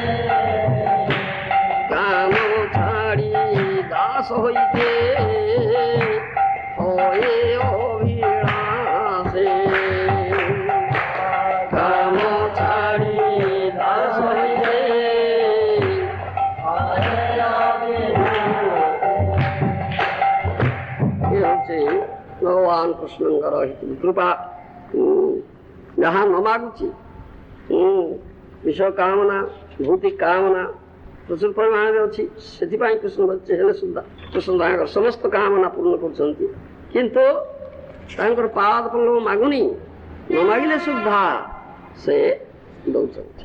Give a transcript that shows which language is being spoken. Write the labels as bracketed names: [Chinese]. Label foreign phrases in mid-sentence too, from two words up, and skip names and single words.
[Bangla] কাম ছাড়ি দাস হইতে হয়ে অভিলাষে কাম ছাড়ি দাস হইতে হচ্ছে ভগবান [Odia] কৃষ্ণଙ୍କର କୃପା ଯାହା ନ ମାଗୁଛି ବିଷୟ କାମନା ଭୌତିକ କାମନା ପ୍ରଚୁର ପରିମାଣରେ ଅଛି, ସେଥିପାଇଁ କୃଷ୍ଣ ବଞ୍ଚେ ହେଲେ ସୁଦ୍ଧା କୃଷ୍ଣ ତାଙ୍କର ସମସ୍ତ କାମନା ପୂର୍ଣ୍ଣ କରୁଛନ୍ତି। କିନ୍ତୁ ତାଙ୍କର ପାଦ ପଲ୍ଲବ ମାଗୁନି, ନ ମାଗିଲେ ସୁଦ୍ଧା ସେ ଦଉଛନ୍ତି।